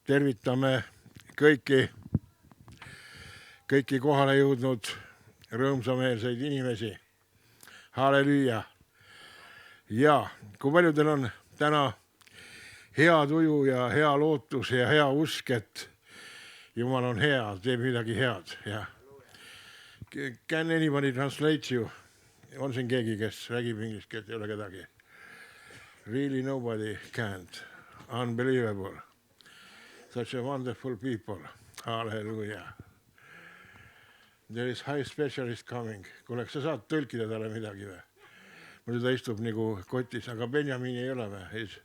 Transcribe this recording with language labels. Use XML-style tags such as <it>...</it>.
<et>tervitame kõiki kohale jõudnud rõõmsameelseid inimesi. Halleluuja. Ja kui paljudel on täna hea tuju ja hea lootus ja hea usk, et Jumal on hea, teeb midagi head. Ja.</et> <en>Can anybody translate you?</en> <et>On siin keegi, kes räägib inglise keelt, ei ole kedagi?</et> <en>Really nobody can't. Unbelievable. Such a wonderful people. Hallelujah. There is high specialist coming.</en> <et>Kuule, kas sa saad tõlkida talle midagi või? Muidu ta istub nagu kotis, aga Benjamin ei ole või?</et>